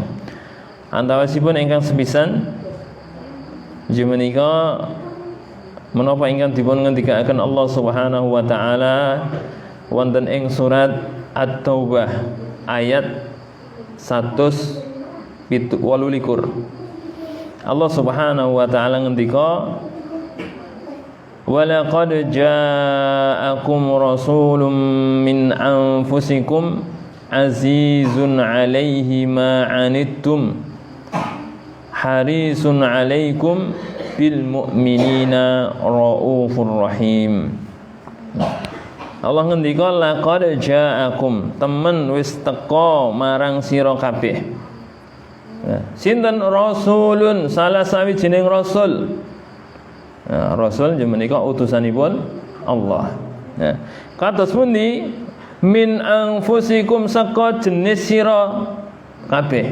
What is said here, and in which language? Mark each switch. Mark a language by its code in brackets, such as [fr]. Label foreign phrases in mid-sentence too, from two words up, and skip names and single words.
[jv] Antawisipun ingkang sepisan inggih menika menapa ingkang dipun ngendikaken Allah [ar] سبحانه وتعالى [jv] wonten ing surat At-Taubah ayat 128. [ar] Allah سبحانه وتعالى ngendika, "ولقد جاءكم رسول من أنفسكم عزيز عليه ما عنتم حريص عليكم بالمؤمنين رءوف رحيم." Allah ngendika, "لقد جاءكم," [jv] temen wis teka marang sira kabeh. Sinten? Rasulun, salah sawijining rasul. Rasul menika utusanipun Allah. Kados pundi? [ar] من أنفسكم, [jv] saka jenis sira kabeh.